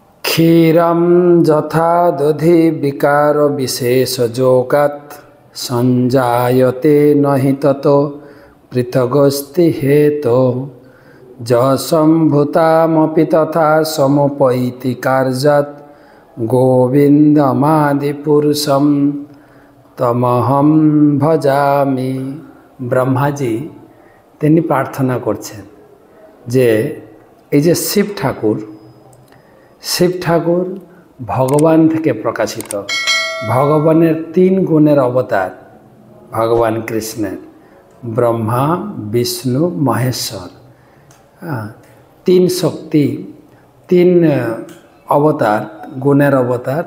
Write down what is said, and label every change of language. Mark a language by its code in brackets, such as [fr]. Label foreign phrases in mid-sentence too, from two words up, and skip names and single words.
[sa] क्षीरं यथा दधि विकार विशेष जोगात् संजायते नहि ततो पृथगस्ति हेतो जसंभूतामपि तथा समुपैति कार्यात् गोविंदमादिपुरुषं तमहं भजामि। [bn] ब्रह्माजी তিনি প্রার্থনা করছেন যে এই যে শিব ঠাকুর ভগবান থেকে প্রকাশিত, ভগবানের তিন গুণের অবতার ভগবান কৃষ্ণের, ব্রহ্মা বিষ্ণু মহেশ্বর, তিন শক্তি, তিন অবতার, গুণের অবতার।